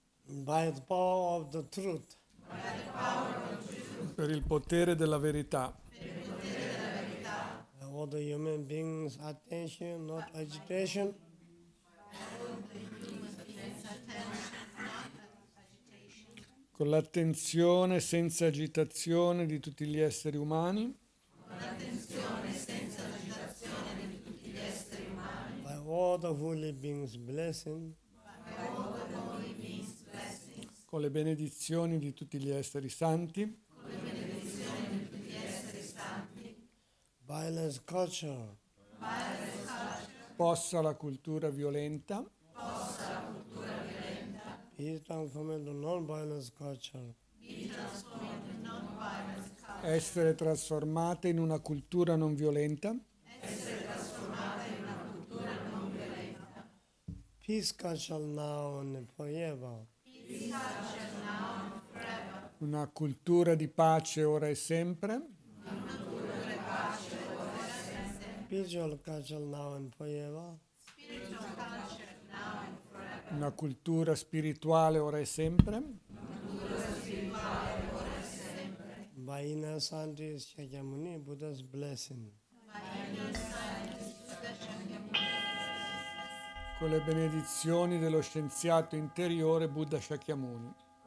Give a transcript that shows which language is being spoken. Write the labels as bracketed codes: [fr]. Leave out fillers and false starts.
[en] By the power of the truth, [it] Per il potere della verità, [en] all the human beings' attention, not agitation, [it] con l'attenzione senza agitazione di tutti gli esseri umani, [en] by all the holy beings' blessing, [it] con le benedizioni di tutti gli esseri santi, [en] violence culture, [it] possa la cultura violenta [en] be transformed into non-violence culture, [it] essere trasformata in una cultura non violenta, [en] peace culture now and forever, [it] una cultura di pace ora e sempre, [en] spiritual culture now and forever, [it] una cultura spirituale ora e sempre, [en] by inner scientist Shakyamuni, Buddha's blessing. [it] con le benedizioni dello scienziato interiore Buddha Shakyamuni.